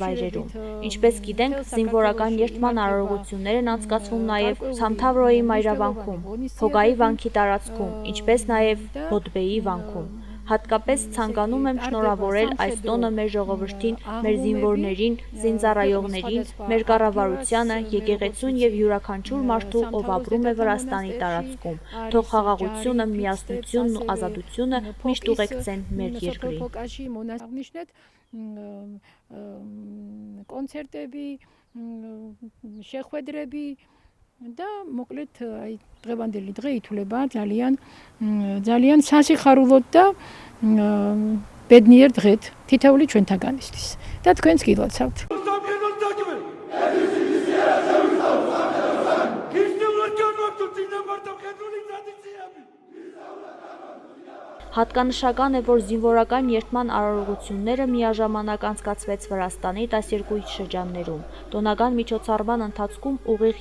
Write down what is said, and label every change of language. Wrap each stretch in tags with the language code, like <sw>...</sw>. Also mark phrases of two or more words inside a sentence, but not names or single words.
<hy>վայրերում։ Ինչպես գիտենք, զինվորական երթման արարողություններն անցկացվում նաև Սամթավրոյի մայրավանքում, Փոգայի վանքի տարածքում, ինչպես նաև Բոդբեի վանքում։ Հատկապես ցանկանում եմ շնորհավորել այս տոնը մեր ժողովրդին, մեր զինվորներին, զինծառայողներին, մեր կառավարությանը, եկեղեցուն և յուրաքանչյուր մարդու, ով ապրում է Վրաստանի տարածքում։ Թող խաղաղությունը, միասնությունն ու ազատությունը միշտ ուղեկցեն մեր երկրին։</hy> <ka>Կոնցերտები, შეხვედრები და მოკლედ აი დღევანდელი დღე ითვლება ძალიან სასიხარულოდ და ბედნიერ დღედ თითოეული ჩვენთაგანისთვის და თქვენს გილოცავთ.</ka> <hy>Հատկանշական է, որ զինվորական երթման արարողությունները միաժամանակ անցկացվեց Վրաստանի 12 շրջաններում։ Տոնական միջոցառման ընթացքում ուղիղ</hy>